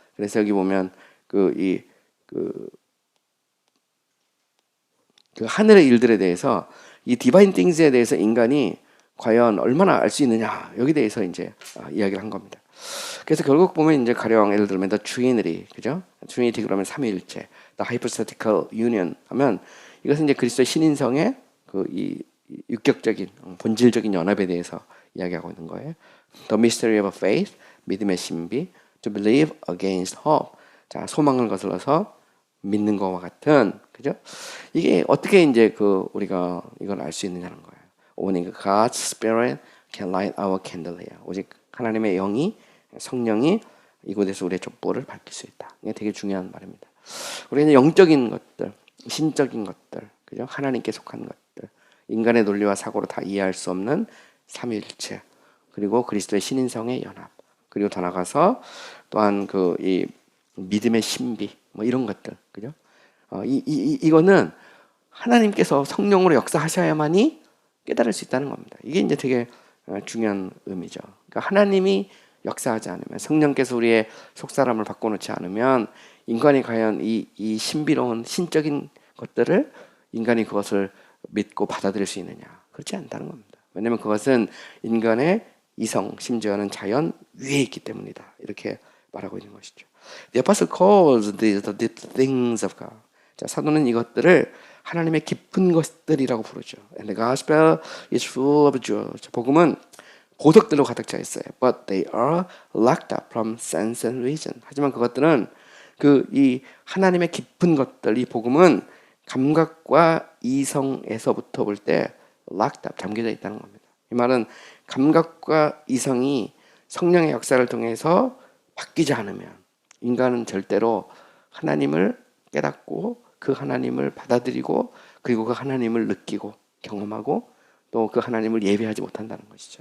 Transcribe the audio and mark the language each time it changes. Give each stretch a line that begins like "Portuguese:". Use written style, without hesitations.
Korean: 그래서 여기 보면 그 하늘의 일들에 대해서 이 divine things에 대해서 인간이 과연 얼마나 알 수 있느냐, 여기 대해서 이제 이야기를 한 겁니다. 그래서 결국 보면 이제 가령 예를 들면 the Trinity, 그죠? Trinity 그러면 삼위일체,
English: the hypothetical union
Korean: 하면 이것은 이제 그리스도의 신인성의 이 육격적인 본질적인 연합에 대해서 이야기하고 있는 거예요.
English: The mystery of faith,
Korean: 믿음의 신비,
English: to believe against hope.
Korean: 자, 소망을 거슬러서 믿는 것과 같은, 그죠? 이게 어떻게 이제 우리가 이걸 알 수 있느냐는 거예요.
English: Only God's Spirit can light our candle here.
Korean: 오직 하나님의 영이, 성령이 이곳에서 우리의 촛불을 밝힐 수 있다. 이게 되게 중요한 말입니다. 우리는 영적인 것들, 신적인 것들, 그죠? 하나님께 속한 것들, 인간의 논리와 사고로 다 이해할 수 없는 삼위일체, 그리고 그리스도의 신인성의 연합, 그리고 더 나가서 또한 이 믿음의 신비, 뭐 이런 것들, 그죠? 이거는 하나님께서 성령으로 역사하셔야만이 깨달을 수 있다는 겁니다. 이게 이제 되게 중요한 의미죠. 그러니까 하나님이 역사하지 않으면, 성령께서 우리의 속사람을 바꿔놓지 않으면 인간이 과연 이 신비로운 신적인 것들을 인간이 그것을 믿고 받아들일 수 있느냐? 그렇지 않다는 겁니다. 왜냐하면 그것은 인간의 이성, 심지어는 자연 위에 있기 때문이다. 이렇게 말하고 있는 것이죠.
English: The apostle calls these the deep things of God.
Korean: 자, 사도는 이것들을 하나님의 깊은 것들이라고 부르죠.
English: And the gospel is full of joy.
Korean: 복음은 보석들로 가득 차 있어요.
English: But they are locked up from sense and reason.
Korean: 하지만 그것들은 그 이 하나님의 깊은 것들, 이 복음은 감각과 이성에서부터 볼 때
English: locked up,
Korean: 잠겨져 있다는 겁니다. 이 말은 감각과 이성이 성령의 역사를 통해서 바뀌지 않으면 인간은 절대로 하나님을 깨닫고 그 하나님을 받아들이고 그리고 그 하나님을 느끼고 경험하고 또 그 하나님을 예배하지 못한다는 것이죠.